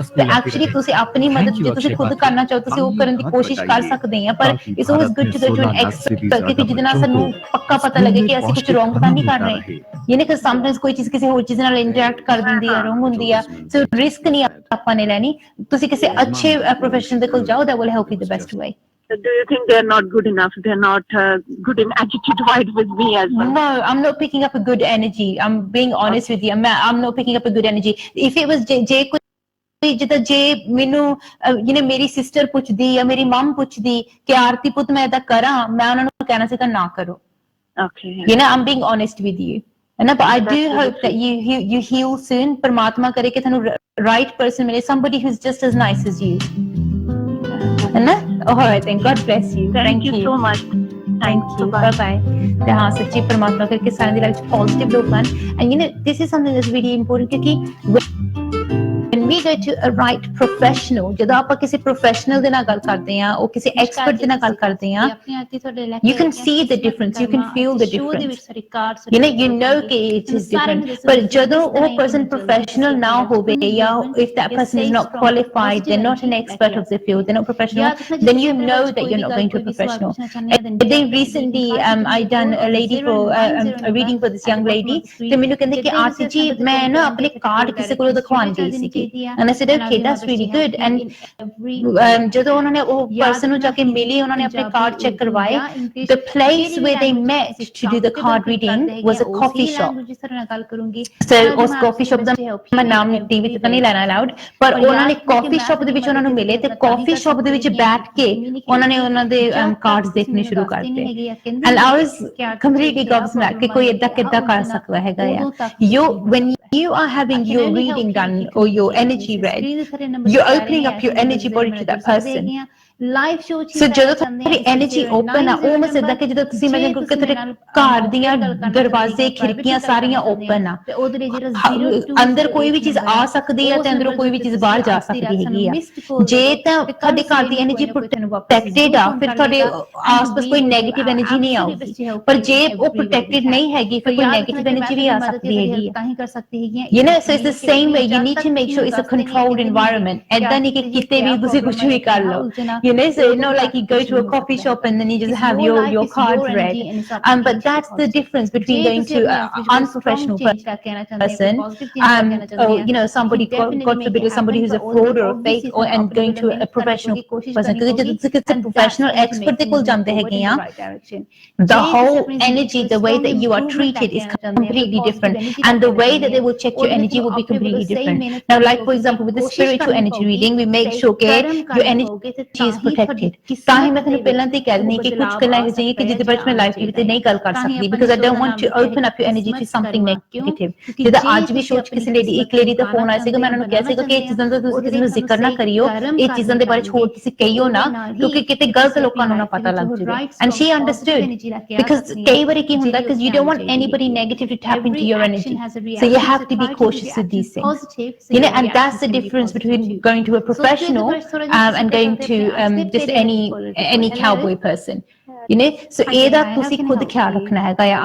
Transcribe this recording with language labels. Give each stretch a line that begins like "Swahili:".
Punjabi: ਤੇ ਐਕਚੁਅਲੀ ਤੁਸੀਂ ਆਪਣੀ ਮਦਦ ਜੇ ਤੁਸੀਂ ਖੁਦ ਕਰਨਾ ਚਾਹੋ ਤੁਸੀਂ ਉਹ ਕਰਨ ਦੀ ਕੋਸ਼ਿਸ਼ ਕਰ ਸਕਦੇ ਆ ਪਰ
English: it's always good to go to an expert
Punjabi: ਕਿਉਂਕਿ ਜਿਹਦੇ ਨਾਲ ਸਾਨੂੰ ਪੱਕਾ ਪਤਾ ਲੱਗੇ ਕਿ ਅਸੀਂ ਕੁਝ ਰੋਂਗ ਤਾਂ ਨਹੀਂ ਕਰ ਰਹੇ ਯਾਨੀ ਕਿ ਸਮਟਾਈਮਸ ਕੋਈ ਚੀਜ਼ ਕਿਸੇ ਹੋਰ ਚੀਜ਼ ਨਾਲ ਇੰਟਰੈਕਟ ਕਰ ਦਿੰਦੀ ਆ ਰੋਂਗ ਹੁੰਦੀ ਆ ਸੋ ਰਿਸਕ ਨਹੀਂ ਆਪਾਂ ਨੇ ਲੈਣੀ ਤੁਸੀਂ ਕਿਸੇ ਅੱਛੇ ਪ੍ਰੋਫੈਸ਼ਨਲ ਦੇ ਕੋਲ ਜਾਓ
English: that will help you the best way Do you think they're not good enough? They're not good in attitude-wise with me as well? No, I'm not picking up a good energy. I'm being honest with you. I'm not picking up a good energy. If it was
Punjabi: ਜਿੱਦਾਂ ਜੇ ਮੈਨੂੰ ਮੇਰੀ sister ਪੁੱਛਦੀ ਜਾਂ ਮੇਰੀ ਮਮ ਪੁੱਛਦੀ ਕਿ ਆਰਤੀ ਪੁੱਤ ਮੈਂ ਏਦਾਂ ਕਰਾਂ ਮੈਂ ਉਹਨਾਂ ਨੂੰ ਕਹਿਣਾ ਸੀ ਤਾਂ ਨਾ ਕਰੋ
English: Okay. I'm being honest with you. But I do hope that you heal soon.
Hindi: परमात्मा करे कि ਤੁਹਾਨੂੰ
English: right person मिले, somebody who's just as nice as you. All right then, God bless you. Thank you so much. Thank you. Bye bye.
Punjabi: ਤੇ ਹਾਂ ਸੱਚੀ ਪਰਮਾਤਮਾ ਕਰਕੇ ਸਾਰਿਆਂ ਦੀ ਲਾਈਫ ਚ ਪੋਜ਼ਿਟਿਵ ਲੋਕ ਹਨ
English: and this is something that's really important
Punjabi: ਕਿਉਂਕਿ
English: when we go to a right professional
Punjabi: ਜਦੋਂ ਆਪਾਂ ਕਿਸੇ ਪ੍ਰੋਫੈਸ਼ਨਲ ਦੇ ਨਾਲ ਗੱਲ ਕਰਦੇ ਆ ਉਹ ਕਿਸੇ ਐਕਸਪਰਟ ਦੇ ਨਾਲ ਗੱਲ ਕਰਦੇ ਆ
English: you can see the difference, you can feel the difference. You know ਕਿ it is different.
Punjabi: ਪਰ ਜਦੋਂ ਉਹ
English: person professional ਨਾ ਹੋਵੇ ਜਾਂ if that person is not qualified, they're not an expert of the field, they're not professional, then you know that you're not going to a professional. And then recently I done a lady for a reading for this young lady
Punjabi: ਤੇ ਮੈਨੂੰ ਕਹਿੰਦੇ ਕਿ ਆਰਤੀ ਜੀ ਮੈਂ ਨਾ ਆਪਣੇ card ਕਿਸੇ ਕੋਲੋਂ ਦਿਖਾਉਣ ਗਈ ਸੀ
English: and I said okay that's really good and
Punjabi: ਜਦੋਂ ਉਹਨਾਂ ਨੇ ਉਹ person ਨੂੰ ਜਾ ਕੇ ਮਿਲੀ ਉਹਨਾਂ ਨੇ ਆਪਣੇ ਕਾਰਡ ਚੈੱਕ ਕਰਵਾਏ
English: the place where they met to do the card reading was a coffee shop
Punjabi: so ਉਸ coffee shop ਦਾ ਮੈਂ ਨਾਮ ਟੀਵੀ ਤੇ ਤਾਂ ਨਹੀਂ ਲੈਣਾ ਅਲਾਉਡ ਪਰ ਉਹਨਾਂ ਨੇ coffee shop ਦੇ ਵਿੱਚ ਉਹਨਾਂ ਨੂੰ ਮਿਲੇ ਤੇ coffee shop ਦੇ ਵਿੱਚ ਬੈਠ ਕੇ ਉਹਨਾਂ ਨੇ ਉਹਨਾਂ ਦੇ ਕਾਰਡਸ ਦੇਖਣੇ ਸ਼ੁਰੂ ਕਰਤੇ
English: and I was completely gobsmacked
Punjabi: ਕਿ ਕੋਈ ਏਦਾਂ ਕਿੱਦਾਂ ਕਰ ਸਕਦਾ ਹੈਗਾ ਆ
English: when you are having your reading done or your energy read, you're opening up your energy body to that person
Punjabi: life show ਚ ਸੋ ਜਦੋਂ ਤੁਹਾਡੀ ਐਨਰਜੀ ਓਪਨ ਆ ਉਹ ਮੈਂ ਸਿੱਧਾ ਕਿ ਜਦੋਂ ਤੁਸੀਂ ਮੈਂ ਕਿ ਤੁਹਾਡੇ ਘਰ ਦੀਆਂ ਦਰਵਾਜ਼ੇ ਖਿੜਕੀਆਂ ਸਾਰੀਆਂ ਓਪਨ ਆ, ਅੰਦਰ ਕੋਈ ਵੀ ਚੀਜ਼ ਆ ਸਕਦੀ ਹੈ ਤੇ ਅੰਦਰੋਂ ਕੋਈ ਵੀ ਚੀਜ਼ ਬਾਹਰ ਜਾ ਸਕਦੀ ਹੈਗੀ ਆ। ਜੇ ਤਾਂ ਤੁਹਾਡੇ ਘਰ ਦੀ ਐਨਰਜੀ ਪ੍ਰੋਟੈਕਟਡ ਆ ਫਿਰ ਤੁਹਾਡੇ ਆਸ-ਪਾਸ ਕੋਈ ਨੈਗੇਟਿਵ ਐਨਰਜੀ ਨਹੀਂ ਆਊਗੀ, ਪਰ ਜੇ ਉਹ ਪ੍ਰੋਟੈਕਟਡ ਨਹੀਂ ਹੈਗੀ ਫਿਰ ਕੋਈ ਨੈਗੇਟਿਵ ਐਨਰਜੀ ਵੀ ਆ ਸਕਦੀ ਹੈਗੀ ਆ।
English: You know, so it's the same way. You need to make sure it's a controlled environment.
Punjabi: ਏਦਾਂ ਨਹੀਂ ਕਿ ਕਿਤੇ ਵੀ ਤੁਸੀਂ ਕੁਝ ਵੀ ਕਰ ਲਓ.
English: You know, so you know, like you go to a coffee shop and then you just have your cards read. But that's the difference between going to an unprofessional person, or you know, somebody God forbid, somebody who's a fraud or a fake, or and going to a professional person. Because
Punjabi: ਜਦੋਂ ਤੁਸੀਂ ਕਿਸੇ professional expert ਦੇ ਕੋਲ ਜਾਂਦੇ ਹੈਗੇ ਆ,
English: the whole energy, the way that you are treated is completely different, and the way that they will check your energy will be completely different. Now, like for example, with the spiritual energy reading, we make sure that your energy is protected.
Punjabi: ਤਾਂ ਹੀ ਮੈਂ ਤੁਹਾਨੂੰ ਪਹਿਲਾਂ ਤੇ ਕਹਿ ਦਿੰਦੀ ਕਿ ਕੁਝ ਗੱਲਾਂ ਇਹ ਜਿਹੀਆਂ ਕਿ ਜਿਹਦੇ ਬਾਰੇ ਮੈਂ ਲਾਈਵ ਟੀਵੀ ਤੇ ਨਹੀਂ ਗੱਲ ਕਰ ਸਕਦੀ,
English: because I don't want to open up your energy to something negative.
Punjabi: ਜਿੱਦਾਂ ਅੱਜ ਵੀ ਸ਼ੋਅ 'ਚ ਕਿਸੇ ਲੇਡੀ, ਇੱਕ ਲੇਡੀ ਦਾ ਫੋਨ ਆਇਆ ਸੀਗਾ, ਮੈਂ ਉਹਨਾਂ ਨੂੰ ਕਿਹਾ ਸੀਗਾ ਕਿ ਇਹ ਚੀਜ਼ਾਂ ਦਾ ਤੁਸੀਂ ਕਿਸੇ ਨੂੰ ਜ਼ਿਕਰ ਨਾ ਕਰਿਓ, ਇਹ ਚੀਜ਼ਾਂ ਦੇ ਬਾਰੇ ਹੋਰ ਤੁਸੀਂ ਕਹੀਓ ਨਾ, ਕਿਉਂਕਿ ਕਿਤੇ ਗਲਤ ਲੋਕਾਂ ਨੂੰ ਨਾ ਪਤਾ ਲੱਗ ਜਾਵੇ।
English: And she understood, because
Punjabi: ਕਈ ਵਾਰੀ ਕੀ ਹੁੰਦਾ,
English: because you don't want anybody negative to tap into your energy, so you have to be cautious with these things, you know. And that's the difference between going to a professional and going to just any cowboy person, you know.
Punjabi: So ਇਹਦਾ ਤੁਸੀਂ ਖੁਦ ਖਿਆਲ ਰੱਖਣਾ ਹੈਗਾ ਆ।